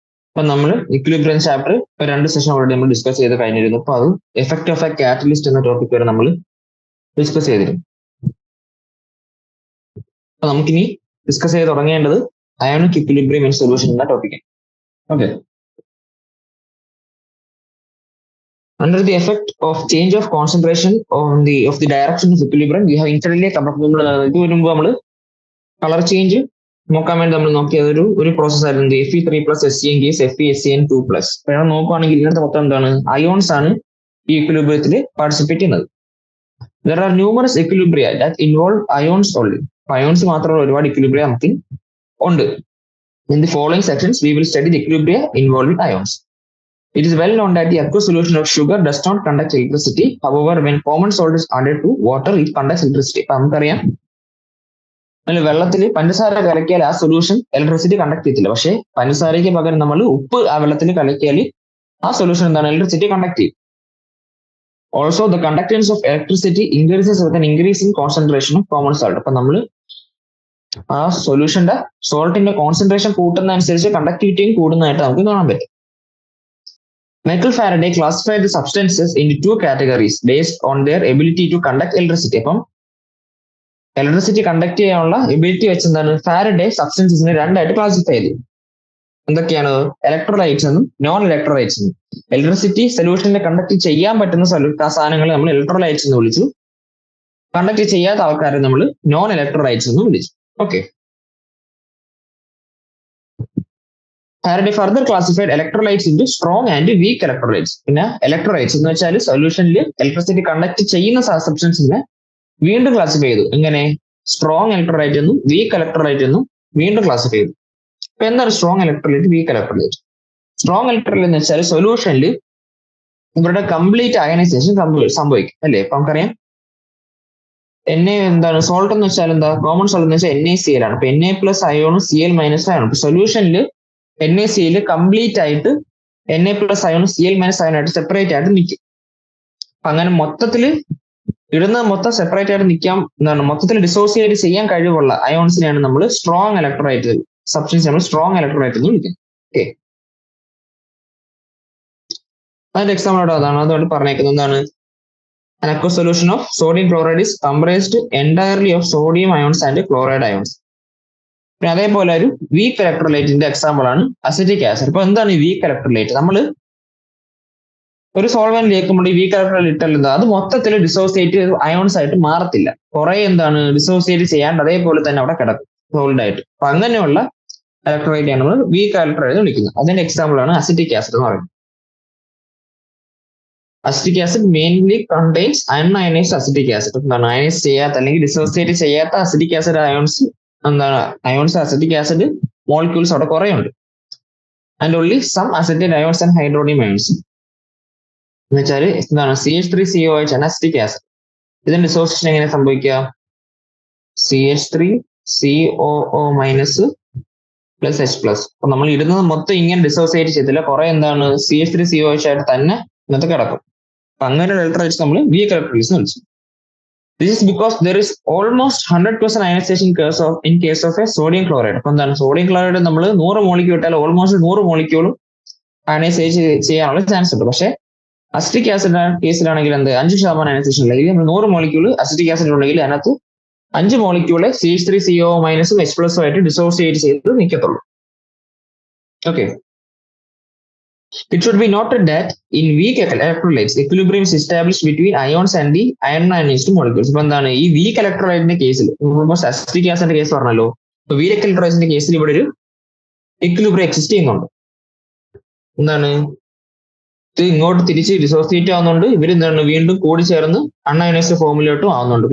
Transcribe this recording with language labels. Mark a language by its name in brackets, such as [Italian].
[Malayalam] അപ്പൊ നമ്മൾ equilibrium chapter ഇപ്പൊ 2 സെഷൻ ഓൾറെഡി നമ്മൾ ഡിസ്കസ് ചെയ്ത് കഴിഞ്ഞിരുന്നു. അപ്പൊ അത് എഫക്ട് ഓഫ് എ കാറ്റലിസ്റ്റ് എന്ന ടോപ്പിക് വരെ നമ്മൾ ഡിസ്കസ് ചെയ്തിരുന്നു. അപ്പൊ നമുക്കിനി ഡിസ്കസ് ചെയ്ത് തുടങ്ങേണ്ടത് അയോണിക് ഇക്വിലിബ്രിയം ഇൻ സൊല്യൂഷൻ എന്ന ടോപ്പിക്കാണ്. Okay. [English] Under the effect of change of concentration of the direction of equilibrium, we have internally [Malayalam] ഇത് വരുമ്പോൾ നമ്മൾ കളർ ചേഞ്ച് നോക്കാൻ വേണ്ടി നമ്മൾ നോക്കിയത് ഒരു പ്രോസസ് ആയിരുന്നു Fe3+ SCN കേസ് FeSCN2+. അപ്പോൾ നോക്കുകയാണെങ്കിൽ ഇങ്ങനത്തെ മൊത്തം എന്താണ്, അയോൺസ് ആണ് ഈ ഇക്വിലിബ്രിയത്തിൽ പാർട്ടിസിപ്പേറ്റ് ചെയ്യുന്നത്. [English] There are numerous equilibria that involve ions only. [Malayalam] Ions മാത്രമുള്ള ഒരുപാട് ഇക്വിലിബ്രിയ നമുക്ക് ഉണ്ട്. [English] In the following sections, we will study the equilibria involving ions. It is well known that the aqueous solution of sugar does not conduct electricity. However, when common salt is added to water, it conducts electricity. [Malayalam] അപ്പം നമുക്കറിയാം, വെള്ളത്തിൽ പഞ്ചസാര കലക്കിയാൽ ആ solution electricity conduct ചെയ്യത്തില്ല. പക്ഷേ പഞ്ചസാരയ്ക്ക് പകരം നമ്മൾ ഉപ്പ് ആ വെള്ളത്തിൽ കലക്കിയാൽ ആ സൊല്യൂഷൻ എന്താണ്, ഇലക്ട്രിസിറ്റി കണ്ടക്ട് ചെയ്യും. [English] Also the conductance of electricity increases with an increase in concentration of common salt. [Malayalam] അപ്പൊ നമ്മൾ ആ സൊല്യൂഷന്റെ സോൾട്ടിന്റെ കോൺസെൻട്രേഷൻ കൂട്ടുന്നതനുസരിച്ച് കണ്ടക്ടിവിറ്റിയും കൂടുന്നതായിട്ട് നമുക്ക് കാണാൻ പറ്റും. [English] Michael Faraday classified the substances into 2 categories based on their ability to conduct electricity. [Malayalam] അപ്പം electricity conduct ചെയ്യാനുള്ള ability വെച്ച് എന്താണ് ഫാരഡേ സബ്സ്റ്റൻസസിനെ രണ്ടായിട്ട് ക്ലാസിഫൈ ചെയ്തു. എന്തൊക്കെയാണ്, ഇലക്ട്രോലൈറ്റ്സ് എന്നും നോൺ ഇലക്ട്രോലൈറ്റ്സ് എന്നും. ഇലക്ട്രിസിറ്റി സൊല്യൂഷനെ കണ്ടക്ട് ചെയ്യാൻ പറ്റുന്ന സാധനങ്ങളെ നമ്മൾ ഇലക്ട്രോലൈറ്റ്സ് എന്ന് വിളിച്ചു. കണ്ടക്ട് ചെയ്യാത്ത ആൾക്കാരെ നമ്മൾ നോൺ ഇലക്ട്രോലൈറ്റ്സ് എന്ന് വിളിച്ചു. Okay. [English] Faraday further classified electrolytes into strong and weak electrolytes. [Malayalam] പിന്നെ ഇലക്ട്രോലൈറ്റ്സ് എന്ന് വെച്ചാൽ സൊല്യൂഷനിൽ ഇലക്ട്രിസിറ്റി കണ്ടക്ട് ചെയ്യുന്ന സബ്സ്റ്റൻസിനെ വീണ്ടും ക്ലാസിഫൈ ചെയ്തു. എങ്ങനെ, സ്ട്രോങ് ഇലക്ട്രോലൈറ്റ് എന്നും വീക്ക് ഇലക്ട്രോലൈറ്റ് എന്നും വീണ്ടും ക്ലാസിഫൈ ചെയ്തു. അപ്പൊ എന്താണ് strong electrolyte, week electrolyte? Strong electrolyte എന്ന് വെച്ചാൽ സൊല്യൂഷനിൽ ഇവരുടെ കംപ്ലീറ്റ് അയനൈസേഷൻ സംഭവിക്കും അല്ലേ. അപ്പൊ നമുക്കറിയാം എന്താണ് സോൾട്ട് എന്ന് വെച്ചാൽ എന്താ, കോമൺ സോൾട്ട് എന്ന് വെച്ചാൽ NaCl ആണ്. അപ്പൊ Na+ അയോണും Cl- അയോണും. അപ്പൊ സൊല്യൂഷനിൽ NaCl കംപ്ലീറ്റ് ആയിട്ട് Na+ അയോണും Cl- അയോണായിട്ട് സെപ്പറേറ്റ് ആയിട്ട് നിൽക്കും. അപ്പൊ അങ്ങനെ മൊത്തത്തിൽ ഇടുന്ന മൊത്തം സെപ്പറേറ്റ് ആയിട്ട് നിൽക്കാം, എന്താണ് മൊത്തത്തിൽ ഡിസോസിയേറ്റ് ചെയ്യാൻ കഴിവുള്ള അയോൺസിനെയാണ് നമ്മൾ സ്ട്രോങ് ഇലക്ട്രോലൈറ്റ് സബ്സ്റ്റൻസ് നമ്മൾ സ്ട്രോങ് ഇലക്ട്രോലൈറ്റ് എന്ന് വിളിക്കുന്നത്. ഓക്കെ. അതിന്റെ എക്സാമ്പിൾ അതാണ്, അതുകൊണ്ട് പറഞ്ഞേക്കുന്നത് എന്താണ്, [English] an aqueous solution of sodium chloride is comprised entirely of sodium ions and chloride ions. [Malayalam] പിന്നെ അതേപോലെ ഒരു വീക്ക് ഇലക്ട്രോലൈറ്റിന്റെ എക്സാമ്പിൾ ആണ് അസിറ്റിക് ആസിഡ്. അപ്പൊ എന്താണ് ഈ വീക്ക് ഇലക്ട്രോലൈറ്റ്? നമ്മൾ ഒരു സോൾവെന്റിലേക്ക് നമ്മൾ ഈ വീക്ക് ഇലക്ട്രോലൈറ്റ് ഇട്ടാൽ എന്താ, അത് മൊത്തത്തിൽ ഡിസോസിയേറ്റ് അയോൺസ് ആയിട്ട് മാറത്തില്ല. കുറെ എന്താണ് ഡിസോസിയേറ്റ് ചെയ്യാണ്ട് അതേപോലെ തന്നെ അവിടെ കിടക്കും സോളിഡ് ആയിട്ട്. അപ്പൊ അങ്ങനെയുള്ള ഇലക്ട്രോലൈറ്റ് ആണ് നമ്മൾ വീക്ക് ഇലക്ട്രോലൈറ്റ് വിളിക്കുന്നത്. അതിന്റെ എക്സാമ്പിൾ ആണ് അസിറ്റിക് ആസിഡ് എന്ന് പറയുന്നത്. [English] Acetic acid mainly contains unionised acetic acid. [Malayalam] എന്താണ്, അയനൈസ് ചെയ്യാത്ത അല്ലെങ്കിൽ ഡിസോസിയേറ്റ് ചെയ്യാത്ത അസിറ്റിക് ആസിഡ് അയോൺസ്, എന്താണ് അയോൺസ് അസിറ്റിക് ആസിഡ് മോളിക്യൂൾസ് അവിടെ കുറെ ഉണ്ട്. [English] and only some acetate ions and hydronium ions [Malayalam] എന്ന് വെച്ചാൽ എന്താണ് [English] CH3COH ആണ് acetic acid. [Malayalam] ഇതിന്റെ ഡിസോസിയേഷൻ എങ്ങനെ സംഭവിക്കുക, CH3COO- + H+. അപ്പൊ നമ്മൾ ഇടുന്നത് മൊത്തം ഇങ്ങനെ ഡിസോസിയേറ്റ് ചെയ്തില്ല, കുറെ എന്താണ് CH3COH ആയിട്ട് തന്നെ ഇന്നത്തെ കിടക്കും. അപ്പൊ അങ്ങനെ ഇലക്ട്രോലൈറ്റ്സ് നമ്മൾ വീക്ക് ഇലക്ട്രോലൈറ്റ്സ് എന്ന് വിളിച്ചു. [English] This is because there is almost 100% ionization in case of a sodium chloride. [Malayalam] അപ്പൊ എന്താണ്, സോഡിയം ക്ലോറൈഡ് നമ്മൾ 100 മോളിക്യൂൾ ഇട്ടാൽ ഓൾമോസ്റ്റ് 100 മോളിക്യൂളും അയനൈസേഷൻ ചെയ്യാനുള്ള ചാൻസ് ഉണ്ട്. പക്ഷേ അസിറ്റിക് ആസിഡ് കേസിലാണെങ്കിൽ എന്ത്, 5% അയനൈസേഷൻ ഉണ്ടെങ്കിൽ നമ്മൾ 100 മോളിക്യൂൾ അസിറ്റിക് ആസിഡ് ഉണ്ടെങ്കിൽ അതിനകത്ത് 5 മോളിക്യൂളെ CH3COO- H+ ആയിട്ട് ഡിസോസിയേറ്റ് ചെയ്ത് നിൽക്കത്തുള്ളൂ. Okay. [English] It should be noted that in weak electrolytes, equilibrium is established between ions and the ionized molecules. [Malayalam] ഇപ്പൊ എന്താണ്, ഈ വീക്ക് ഇലക്ട്രോലൈറ്റിന്റെ കേസിൽ അസിറ്റിക് ആസിഡിന്റെ കേസ് പറഞ്ഞല്ലോ, ഇപ്പൊ വീക്ക് ഇലക്ട്രോലൈറ്റിന്റെ കേസിൽ ഇവിടെ ഒരു ഇക്വിലിബ്രിയം എക്സിസ്റ്റ് ചെയ്യുന്നുണ്ട്. എന്താണ്, ഇത് ഇങ്ങോട്ട് തിരിച്ച് ഡിസോസിയേറ്റ് ആവുന്നുണ്ട്, ഇവരെന്താണ് വീണ്ടും കൂടി ചേർന്ന് അൺഅയനൈസ്ഡ് ഫോമിലോട്ടും ആവുന്നുണ്ട്.